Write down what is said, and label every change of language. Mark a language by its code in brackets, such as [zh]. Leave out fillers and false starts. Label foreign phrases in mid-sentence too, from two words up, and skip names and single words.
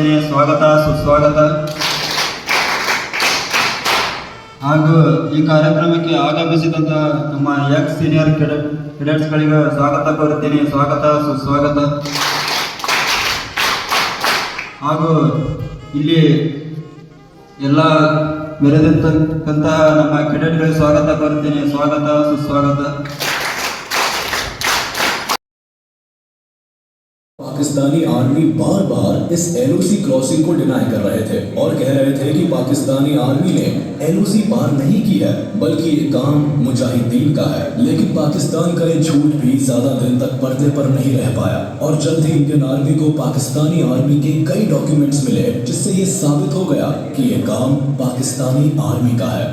[kn] ಸ್ವಾಗತ ಸುಸ್ವಾಗತ ಹಾಗೂ ಈ ಕಾರ್ಯಕ್ರಮಕ್ಕೆ ಆಗಮಿಸಿದಂಥ ನಮ್ಮ [en] ex senior [kn] ಕೆಡೆಟ್ಸ್ಗಳಿಗೆ ಸ್ವಾಗತ ಕೋರುತ್ತೀನಿ. ಸ್ವಾಗತ ಸುಸ್ವಾಗತ. ಹಾಗೂ ಇಲ್ಲಿ ಎಲ್ಲ ಮೆರೆದಿರ್ತಕ್ಕಂತಹ ನಮ್ಮ ಕೆಡೆಟ್ಗಳಿಗೆ ಸ್ವಾಗತ ಕೋರುತ್ತೀನಿ. ಸ್ವಾಗತ ಸುಸ್ವಾಗತ. [hi] पाकिस्तानी आर्मी बार बार इस [en] LOC crossing [hi] को डिनाई कर रहे थे और कह रहे थे कि पाकिस्तानी आर्मी ने एलओसी पार नहीं की है बल्कि ये काम मुजाहिदीन का है। लेकिन पाकिस्तान का ये झूठ भी ज्यादा दिन तक पर्दे पर नहीं रह पाया और जल्द ही इंडियन आर्मी को पाकिस्तानी आर्मी के कई डॉक्यूमेंट्स मिले जिससे ये साबित हो गया कि ये काम पाकिस्तानी आर्मी का है।